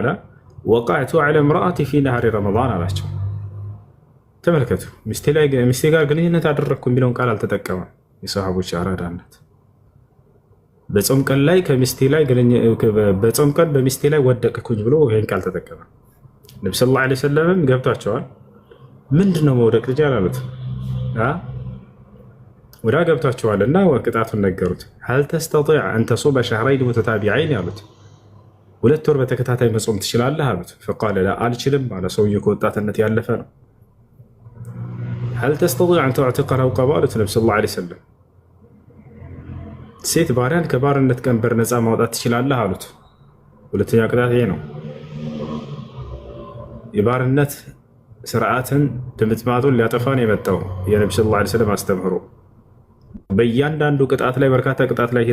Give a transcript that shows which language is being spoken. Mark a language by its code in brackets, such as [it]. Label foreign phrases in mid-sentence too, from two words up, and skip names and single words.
[ar] وقعت على امرأتي في نهار رمضان [am] አላቸው። ተመልከቱ፣ ሚስቴ ጋር ግንኙነት አደረግኩ የሚለውን ቃል አልተጠቀመም። የሰሃቦች አራዳነት በጾም ቀን ላይ በጾም ቀን በሚስቴ ላይ ወደቅኩኝ ብሎ ይህን ቃል ተጠቀመ። ነቢ [ar] صلى الله عليه وسلم [am] ገብቷቸዋል። ምንድን ነው መውደቅ ልጅ አላሉት። ወዳ ገብታችኋልና ቅጣቱን ነገሩት። [ar] هل تستطيع أن تصوم شهرين متتابعين [am] ያሉት 2 ወር በተከታታይ መጾም ትችላለህ አሉት። [ar] فقال لا [am] አልችልም አለ። ሰውየው ከወጣትነት ያለፈ ነው። [ar] هل تستطيع أن تعتق رقبة [am] አሉት ነብዩ [ar] صلى الله عليه وسلم። [am] ሴት ባሪያን ከባርነት ቀንበር ነፃ ማውጣት ትችላለህ አሉት። ሁለተኛ ቅጣት ይሄ ነው። የባርነት ስርዓትን ድምጥማጡን ሊያጠፋ ነው የመጣው የነብዩ [ar] صلى الله عليه وسلم [am] አስተምህሮ። በእያንዳንዱ ቅጣት ላይ በርካታ ቅጣት ላይ